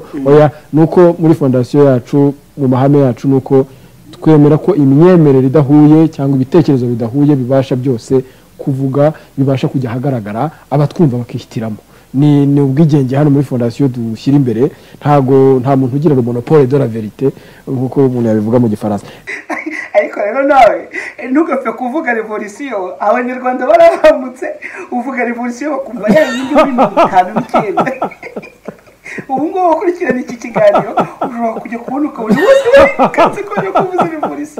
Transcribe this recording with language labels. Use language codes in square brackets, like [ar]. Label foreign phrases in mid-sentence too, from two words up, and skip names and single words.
[rw] Oya, nuko muri fondasiyo yacu, mu mahame yacu, nuko twemera ko imyemerere idahuye cyangwa ibitekerezo bidahuye bibasha byose kuvuga, bibasha kujya ahagaragara, abatwumva bakihitiramo. Ni ubwigenge hano muri fondasiyo dushyira imbere. Nta muntu ugira [fr] le monopole de la vérité [rw] nk'uko umuntu yabivuga mu Gifaransa. Ariko rero nawe ntugapfe kuvuga revolution, abanyarwanda barahamutse. Uvuga revolution bakumva yayindi muri 59. Ubu ngubu ukurikirana iki kiganiro ushobora kujya kubona ukabona wose kanze ko yo kuvuza revolution.